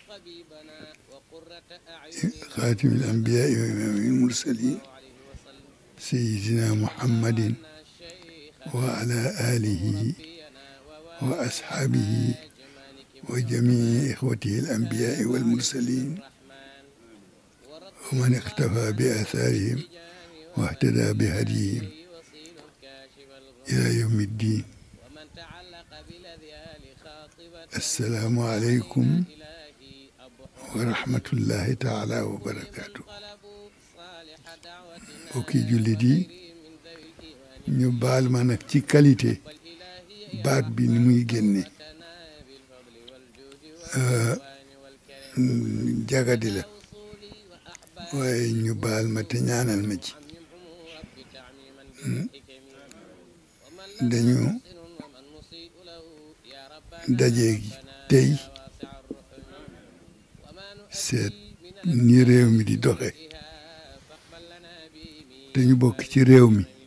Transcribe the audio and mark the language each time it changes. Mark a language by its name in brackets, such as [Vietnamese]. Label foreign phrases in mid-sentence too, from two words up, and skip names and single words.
[Arabic] خاتم الأنبياء وإمام المرسلين سيدنا محمد وعلى آله وأصحابه وجميع إخوته الأنبياء والمرسلين ومن اقتفى بآثارهم واهتدى بهديهم إلى يوم الدين. السلام عليكم ورحمة الله تعالى وبركاته. [Wolof] bokki jullit yi ñu baal ma nag ci qualité baat bi ni muy génne jagadi la waaye ñu baal ma te ñaanal ma ci dañu daje tey seet ni réew mi di doxe te ñu bokk ci réew mi